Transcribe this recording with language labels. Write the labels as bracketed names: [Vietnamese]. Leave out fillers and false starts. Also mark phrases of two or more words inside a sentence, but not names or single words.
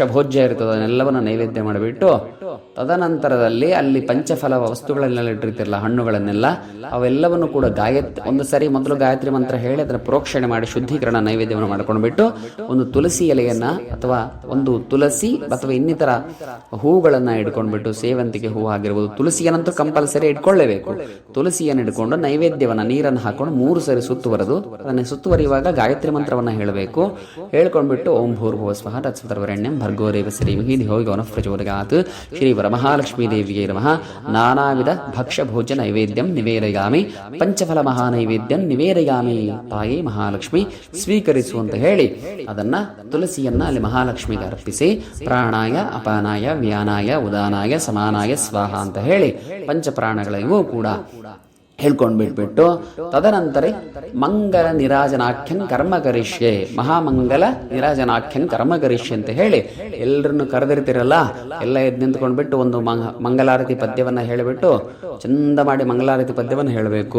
[Kannada] ಭೋಜ್ಯ ಇರ್ತದೆ, ಅದನ್ನೆಲ್ಲವನ್ನು ನೈವೇದ್ಯ ಮಾಡಿಬಿಟ್ಟು ತದನಂತರದಲ್ಲಿ ಅಲ್ಲಿ ಪಂಚಫಲ ವಸ್ತುಗಳನ್ನೆಲ್ಲ ಇಟ್ಟಿರ್ತಿರಲ್ಲ, ಹಣ್ಣುಗಳನ್ನೆಲ್ಲ ಅವೆಲ್ಲವನ್ನು ಕೂಡ ಒಂದು ಸರಿ ಮೊದಲು ಗಾಯತ್ರಿ ಮಂತ್ರ ಹೇಳಿ ಅದರ ಪ್ರೋಕ್ಷಣೆ ಮಾಡಿ ಶುದ್ಧೀಕರಣ ನೈವೇದ್ಯವನ್ನು ಮಾಡ್ಕೊಂಡ್ಬಿಟ್ಟು ಒಂದು ತುಳಸಿ ಎಲೆಯನ್ನ ಅಥವಾ ಒಂದು ತುಳಸಿ ಅಥವಾ ಇನ್ನಿತರ ಹೂಗಳನ್ನ ಇಟ್ಕೊಂಡ್ಬಿಟ್ಟು, ಸೇವಂತಿಗೆ ಹೂ ಆಗಿರ್ಬೋದು, ತುಳಸಿಯನ್ನಂತೂ ಕಂಪಲ್ಸರಿ ಇಟ್ಕೊಳ್ಳೇಬೇಕು. ತುಳಸಿಯನ್ನು ಇಟ್ಕೊಂಡು ನೈವೇದ್ಯವನ್ನ ನೀರನ್ನು ಹಾಕೊಂಡು 3 ಸರಿ ಸುತ್ತುವರೆದು ಅದನ್ನ ಸುತ್ತುವರಿಯುವಾಗ ಗಾಯತ್ರಿ ಮಂತ್ರವನ್ನ ಹೇಳಬೇಕು. [Sanskrit] ಹೇಳ್ಕೊಂಡ್ಬಿಟ್ಟು ಓಂ ಭೂರ್ಭುವ ಸ್ವಃ ತತ್ಸವಿತುರ್ವರೆಣ್ಯಂ ಭರ್ಗೋ ದೇವಸ್ಯ ಧೀಮಹಿ ಧಿಯೋ ಯೋ ನಃ ಪ್ರಚೋದಯಾತ್ ಶ್ರೀ ವರಮಹಾಲಕ್ಷ್ಮೀ ದೇವಿಯೈ ನಮಃ ನಾನಾವಿಧ ಭಕ್ಷ್ಯ ಭೋಜ್ಯ ನೈವೇದ್ಯಂ ನಿವೇದಯಾಮಿ ಪಂಚಫಲ ಮಹಾನೈವೇದ್ಯಂ ನಿವೇದಯಾಮಿ [Kannada] ತಾಯಿ ಮಹಾಲಕ್ಷ್ಮಿ ಸ್ವೀಕರಿಸು ಅಂತ ಹೇಳಿ ಅದನ್ನ ತುಳಸಿಯನ್ನ ಅಲ್ಲಿ ಮಹಾಲಕ್ಷ್ಮಿಗೆ ಅರ್ಪಿಸಿ [Sanskrit] ಪ್ರಾಣಾಯ ಅಪಾನಾಯ ವ್ಯಾನಾಯ ಉದಾನಾಯ ಸಮಾನಾಯ ಸ್ವಾಹ [Kannada] ಅಂತ ಹೇಳಿ ಪಂಚಪ್ರಾಣಗಳಿಗೂ ಕೂಡ ಹೇಳ್ಕೊಂಡ್ಬಿಟ್ಬಿಟ್ಟು ತದನಂತರ [Sanskrit] ಮಂಗಲ ನಿರಾಜನಾಖ್ಯನ್ ಕರ್ಮ ಕರಿಷ್ಯೆ, ಮಹಾಮಂಗಲ ನಿರಾಜನಾಖ್ಯನ್ ಕರ್ಮ ಕರಿಷ್ಯೆ [Kannada] ಅಂತ ಹೇಳಿ ಎಲ್ಲರನ್ನು ಕರೆದಿರ್ತಿರಲ್ಲ, ಎಲ್ಲ ಎದ್ದು ನಿಂತ್ಕೊಂಡ್ಬಿಟ್ಟು ಒಂದು ಮಂಗಲಾರತಿ ಪದ್ಯವನ್ನು ಹೇಳಿಬಿಟ್ಟು ಚಂದ ಮಾಡಿ ಮಂಗಲಾರತಿ ಪದ್ಯವನ್ನು ಹೇಳಬೇಕು.